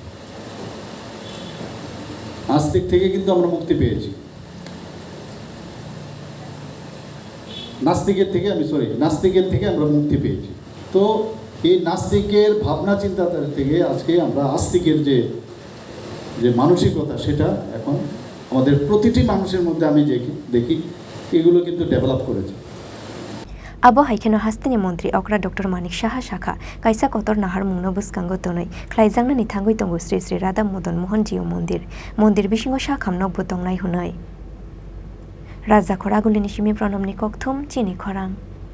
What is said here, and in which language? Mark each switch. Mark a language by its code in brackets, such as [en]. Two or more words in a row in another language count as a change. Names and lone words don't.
[bn] আস্তিক থেকে কিন্তু আমরা মুক্তি পেয়েছি নাস্তিকের থেকে আমরা মুক্তি পেয়েছি তো এই নাস্তিকের ভাবনা চিন্তাধারা থেকে আজকে আমরা আস্তিকের যে মানসিকতা সেটা এখন আমাদের প্রতিটি মানুষের মধ্যে আমি দেখি এগুলো কিন্তু ডেভেলপ করেছে [trp] Abo haikeno hasteni mantri okra Dr. Manik Saha Shakha kaisa kotor nahar mungno buskango tonoi khlaijangna ni thangoi tongo Sri Sri Radha Modan Mohan Jiu Mondir bisingo sakhamno botongnai hunai Raja Khoragulini simi pranamni kokthum Chini Khorang